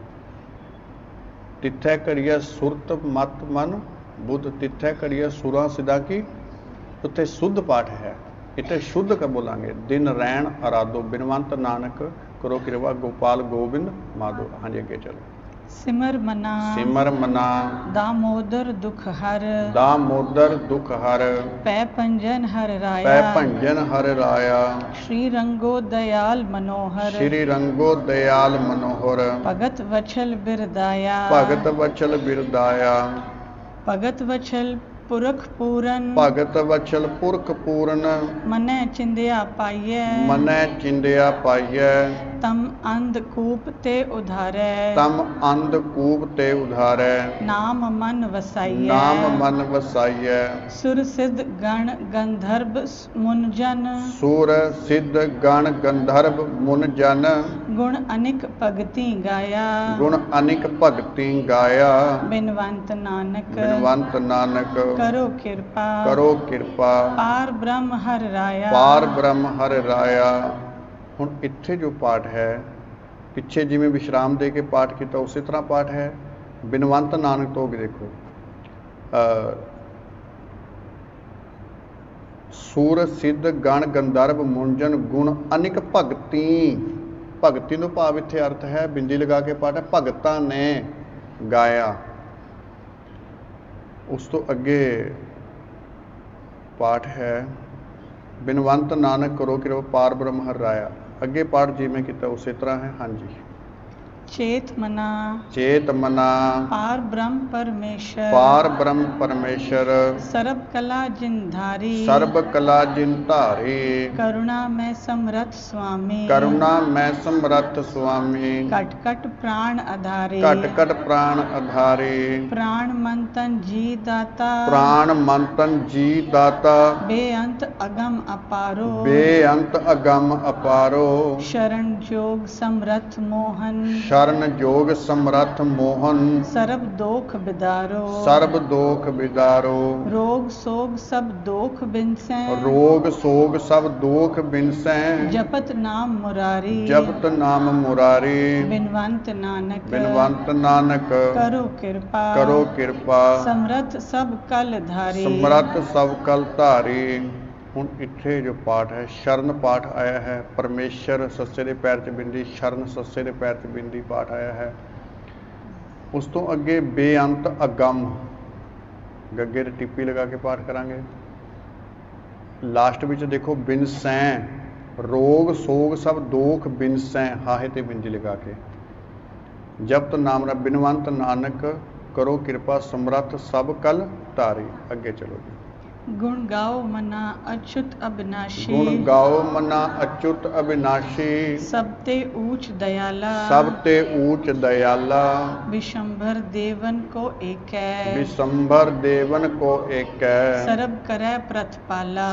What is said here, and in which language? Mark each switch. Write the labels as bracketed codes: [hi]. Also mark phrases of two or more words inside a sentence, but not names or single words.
[pa] ਤਿੱਥੈ ਘੜੀਐ ਸੁਰਤ ਮਤ ਮਨ ਬੁੱਧ ਤਿੱਥੈ ਘੜੀਐ ਸੁਰਾਂ ਸਿਦਾ ਕੀ ਉੱਥੇ ਸ਼ੁੱਧ ਪਾਠ ਹੈ। ਇੱਥੇ ਸ਼ੁੱਧ ਕ ਬੋਲਾਂਗੇ। ਦਿਨ ਰੈਣ ਆਰਾਧੋ ਬਿਨਵੰਤ ਨਾਨਕ ਕਰੋ ਕਿਰਪਾ ਗੋਪਾਲ ਗੋਬਿੰਦ ਮਾਧੋ। ਹਾਂਜੀ ਅੱਗੇ ਚਲੋ। ਸਿਮਰ ਮਨਾ ਸਿਮਰ ਮਨਾ ਦਾਮੋਦਰ ਦੁਖ ਹਰ ਦਾਮੋਦਰ ਦੁਖ ਹਰ ਪੈ ਪੰਜਨ ਹਰ ਪੈ राया ਭੰਜਨ ਹਰ ਰਾਇਆ ਸ੍ਰੀ ਰੰਗੋ ਦਇਆਲ ਮਨੋਹਰ ਸ਼੍ਰੀ ਰੰਗੋ ਦਇਆਲ ਮਨੋਹਰ ਭਗਤ ਵਛਲ ਬਿਰਦਾਇਆ ਭਗਤ ਵਚਲ ਬਿਰਦਾਇਆ ਭਗਤ ਵਛਲ ਪੁਰਖ ਪੂਰਨ ਭਗਤ ਵਚਲ ਪੁਰਖ ਪੂਰਨ ਮਨੈ ਚਿੰਦਿਆ ਪਾਈਐ ਮਨੈ ਚਿੰਦਿਆ ਪਾਈਐ ਤਮ ਅੰਧਕੂਪ ਤੇ ਉਧਾਰੈ ਤਮ ਅੰਧ ਕੂਪ ਤੇ ਉਧਾਰੈ ਨਾਮ ਮਨ ਵਸਾਈਐ ਨਾਮ ਮਨ ਵਸਾਈਐ ਸੁਰ ਸਿਧ ਗਣ ਗੰਧਰਬ ਮੁਨਜਨ ਸੂਰ ਸਿੱਧ ਗਣ ਗੰਧਰਵ ਮੁਨ ਜਨ ਗੁਣ ਅਨਿਕ ਭਗਤਿ ਗਾਇਆ ਗੁਣ ਅਨਿਕ ਭਗਤੀ ਗਾਇਆ ਬਿਨਵੰਤ ਨਾਨਕ ਬਿਨਵੰਤ ਨਾਨਕ ਕਰੋ ਕ੍ਰਿਪਾ ਕਰੋ ਕਿਰਪਾ ਪਾਰ ਬ੍ਰਹਮ ਹਰ ਰਾਇਆ ਪਾਰ ਬ੍ਰਹਮ ਹਰ ਰਾਇਆ। ਹੁਣ ਇੱਥੇ ਜੋ ਪਾਠ ਹੈ ਪਿੱਛੇ ਜਿਵੇਂ ਵਿਸ਼ਰਾਮ ਦੇ ਕੇ ਪਾਠ ਕੀਤਾ ਉਸੇ ਤਰ੍ਹਾਂ ਪਾਠ ਹੈ। ਬਿਨਵੰਤ ਨਾਨਕ ਤੋਂ ਅੱਗੇ ਦੇਖੋ ਸੂਰ ਸਿੱਧ ਗਣ ਗੰਧਰਵ ਮੁੰਜਨ ਗੁਣ ਅਨਿਕ ਭਗਤੀ। ਭਗਤੀ ਨੂੰ ਭਾਵ ਇੱਥੇ ਅਰਥ ਹੈ ਬਿੰਦੀ ਲਗਾ ਕੇ ਪਾਠ ਹੈ ਭਗਤਾਂ ਨੇ ਗਾਇਆ। ਉਸ ਤੋਂ ਅੱਗੇ ਪਾਠ ਹੈ ਬਿਨਵੰਤ ਨਾਨਕ ਕਰੋ ਕਿਰਪਾ ਪਾਰ ਬ੍ਰਹਮ ਹਰ ਰਾਇਆ। ਅੱਗੇ ਪਾਠ ਜਿਵੇਂ ਕੀਤਾ ਉਸੇ ਤਰ੍ਹਾਂ ਹੈ। ਹਾਂਜੀ। ਚੇਤ ਮਨਾ ਚੇਤ ਮਨਾ ਪਾਰ ਬ੍ਰਹਮ ਪਰਮੇਸੁਰ ਪਾਰ ਬ੍ਰਹਮ ਪਰਮੇਸ਼ਰ ਸਰਬ ਕਲਾ ਜਿਨਧਾਰੀ ਸਰਬ ਕਲਾ ਜਿਨ ਧਾਰੀ ਕਰੁਣਾ ਮੇਂ ਸਮਰਥ ਸੁਆਮੀ ਕਰੁਣਾ ਮੈਂ ਸਮਰੱਥ ਸੁਆਮੀ ਕਟ ਕਟ ਪ੍ਰਾਣ ਆਧਾਰੀ ਘਟ ਘਟ ਪ੍ਰਾਣ ਆਧਾਰੀ ਪ੍ਰਾਣ ਮਨ ਤਨ ਜੀ ਦਾਤਾ ਪ੍ਰਾਣ ਮੰਤਨ ਜੀ ਦਾਤਾ ਬੇਅੰਤ ਅਗਮ ਅਪਾਰੋ ਬੇਅੰਤ ਅਗੰਮ ਅਪਾਰੋ ਸਰਣ ਜੋਗ ਸਮਰਥ ਮੋਹਨ ਸ਼ਰਨ ਜੋਗ ਸਮਰੱਥ ਮੋਹਨ ਸਰਬ ਦੋਖ ਬਿਦਾਰੋ ਸਰਬ ਦੋਖ ਵਿਦਾਰੋ ਰੋਗ ਸੋਗ ਸਭ ਦੋਖ ਬਿਨਸੈ ਰੋਗ ਸੋਗ ਸਭ ਦੋਖ ਬਿਨਸੈ ਜਪਤ ਨਾਮ ਮੁਰਾਰੀ ਜਪਤ ਨਾਮ ਮੁਰਾਰੀ ਬਿਨਵੰਤ ਨਾਨਕ ਬਿਨਵੰਤ ਨਾਨਕ ਕਰੋ ਕ੍ਰਿਪਾ ਕਰੋ ਕਿਰਪਾ ਸਮਰਥ ਸਭ ਕਲ ਧਾਰੀ ਸਮਰੱਥ ਸਭ ਕਲ ਧਾਰੀ। ਹੁਣ ਇੱਥੇ ਜੋ ਪਾਠ ਹੈ ਸ਼ਰਨ ਪਾਠ ਆਇਆ ਹੈ। ਪਰਮੇਸ਼ਰ ਸੱਸੇ ਦੇ ਪੈਰ 'ਚ ਬਿੰਦੀ ਸ਼ਰਨ ਸੱਸੇ ਦੇ ਪੈਰ 'ਚ ਬਿੰਦੀ ਪਾਠ ਆਇਆ ਹੈ। ਉਸ ਤੋਂ ਅੱਗੇ ਬੇਅੰਤ ਅਗੰਮ ਗੱਗੇ ਤੇ ਟਿੱਪੀ ਲਗਾ ਕੇ ਪਾਠ ਕਰਾਂਗੇ। ਲਾਸਟ ਵਿੱਚ ਦੇਖੋ ਬਿਨਸੈ ਰੋਗ ਸੋਗ ਸਭ ਦੋਖ ਬਿਨਸੈ ਹਾਹੇ ਤੇ ਬਿੰਦੀ ਲਗਾ ਕੇ ਜਪਤ ਨਾਮ ਰਾ ਬਿਨਵੰਤ ਨਾਨਕ ਕਰੋ ਕਿਰਪਾ ਸਮਰੱਥ ਸਭ ਕਲ ਧਾਰੀ। ਅੱਗੇ ਚਲੋ ਜੀ। ਗੁਣ ਗਾਓ ਮਨਾ ਅਚੁਤ ਅਬਿਨਾਸੀ। ਗੁਣ ਗਾਓ ਮਨਾ ਅਚੁਤ ਅਬਿਨਾਸੀ। ਸਭ ਤੇ ਊਚ ਦਇਆਲਾ। ਸਭ ਤੇ ਊਚ ਦਇਆਲਾ। ਬਿਸੰਭਰ ਦੇਵਨ ਕੋ ਏਕੈ। ਬਿਸੰਭਰ ਦੇਵਨ ਕੋ ਏਕੈ। ਸਰਬ ਕਰੈ ਪ੍ਰਤਪਾਲਾ।